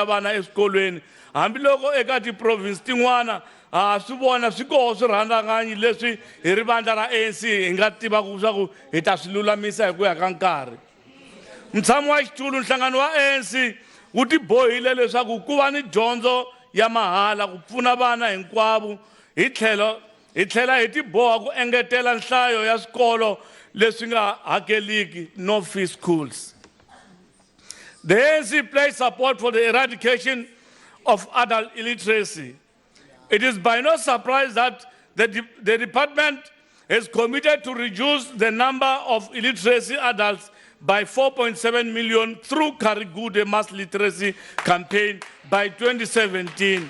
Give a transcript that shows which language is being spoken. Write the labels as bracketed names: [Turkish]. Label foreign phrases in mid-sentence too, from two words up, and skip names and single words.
[Tsonga] vana eswikolweni hambiloko eka tiprovince tin'wana ha swi vona swi koho swirhandzakanyi leswi hi ri vandla ra ANC hi nga tivaka swa ku hi ta swi lulamisa hi ku ya ka nkarhi mutshami wa xitulu nhlangano wa ANC wu tibohile leswaku ku va ni dyondzo ya mahala ku pfuna vana hinkwavo hi tlhela hi tiboha ku engetela nhlayo ya swikolo leswi nga hakeliki [English] no fee schools. The ANC plays support for the eradication of adult illiteracy. It is by no surprise that the department is committed to reduce the number of illiteracy adults by 4.7 million through Karigude mass literacy campaign by 2017.